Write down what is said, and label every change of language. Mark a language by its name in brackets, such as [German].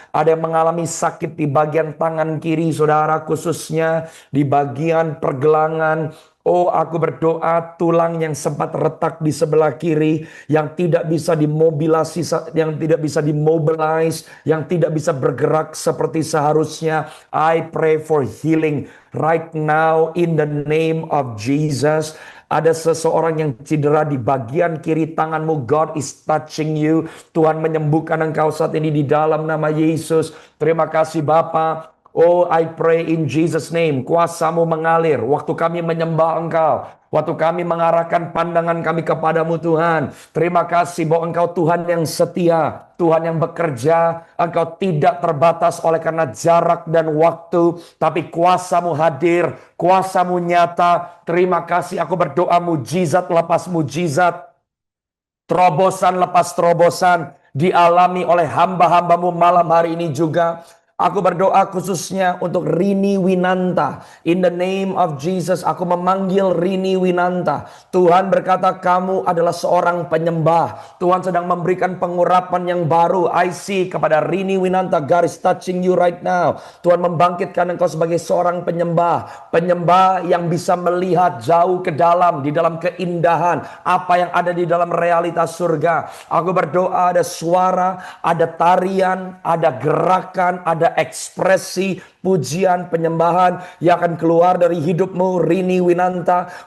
[Indonesian] Ada yang mengalami sakit di bagian tangan kiri saudara, khususnya di bagian pergelangan. Oh, aku berdoa tulang yang sempat retak di sebelah kiri, yang tidak bisa dimobilisasi, yang tidak bisa dimobilize, yang tidak bisa bergerak seperti seharusnya. [English] I pray for healing right now in the name of Jesus. [Indonesian] Ada seseorang yang cedera di bagian kiri tanganmu. [English] God is touching you. [Indonesian] Tuhan menyembuhkan engkau saat ini di dalam nama Yesus. Terima kasih Bapa. [English] Oh, I pray in Jesus' name, [Indonesian] kuasa-Mu mengalir waktu kami menyembah Engkau, waktu kami mengarahkan pandangan kami kepadamu Tuhan. Terima kasih bahwa Engkau Tuhan yang setia, Tuhan yang bekerja. Engkau tidak terbatas oleh karena jarak dan waktu, tapi kuasa-Mu hadir, kuasa-Mu nyata. Terima kasih, aku berdoa mujizat lepas mujizat, terobosan lepas terobosan dialami oleh hamba-hamba-Mu malam hari ini juga. Aku berdoa khususnya untuk Rini Winanta. [English] In the name of Jesus, [Indonesian] aku memanggil [English] Rini Winanta. [Indonesian] Tuhan berkata kamu adalah seorang penyembah. Tuhan sedang memberikan pengurapan yang baru. [English] I see [Indonesian] kepada [English] Rini Winanta, God is touching you right now. [Indonesian] Tuhan membangkitkan engkau sebagai seorang penyembah. Penyembah yang bisa melihat jauh ke dalam, di dalam keindahan apa yang ada di dalam realitas surga. Aku berdoa ada suara, ada tarian, ada gerakan, ada ekspresi, pujian, penyembahan yang akan keluar dari hidupmu Rini Winanta.